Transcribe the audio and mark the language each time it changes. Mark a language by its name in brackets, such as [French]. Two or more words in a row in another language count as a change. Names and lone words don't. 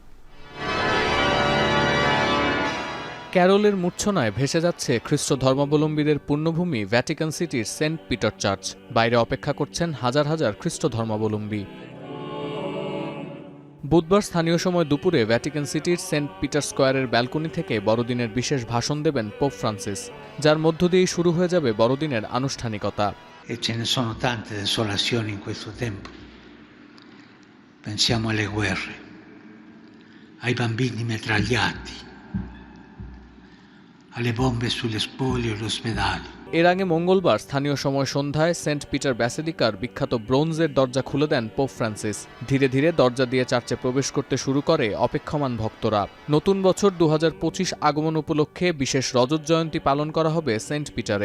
[Bangla] ক্যারলের মূর্ছনায় ভেসে যাচ্ছে খ্রিস্ট ধর্মাবলম্বীদের পুণ্যভূমি ভ্যাটিকান সিটির সেন্ট পিটার চার্চ। বাইরে অপেক্ষা করছেন হাজার হাজার খ্রিস্ট ধর্মাবলম্বী। বুধবার স্থানীয় সময় দুপুরে ভ্যাটিকান সিটির সেন্ট পিটার স্কয়ারের ব্যালকনি থেকে বড়দিনের বিশেষ ভাষণ দেবেন পোপ ফ্রান্সিস, যার মধ্য দিয়েই শুরু হয়ে যাবে বড়দিনের আনুষ্ঠানিকতা। [Italian] Ce ne sono tante desolazioni in questo tempo. Pensiamo alle guerre, ai bambini mitragliati, alle bombe sulle spoglie e all'ospedale. [Bangla] এর আগে মঙ্গলবার স্থানীয় সময় সন্ধ্যায় সেন্ট পিটার ব্যাসিলিকার বিখ্যাত ব্রোঞ্জের দরজা খুলে দেন পোপ ফ্রান্সিস। ধীরে ধীরে দরজা দিয়ে চার্চে প্রবেশ করতে শুরু করে অপেক্ষমান ভক্তরা। নতুন বছর 2025 আগমন উপলক্ষে বিশেষ রজত জয়ন্তী পালন করা হবে সেন্ট পিটারে।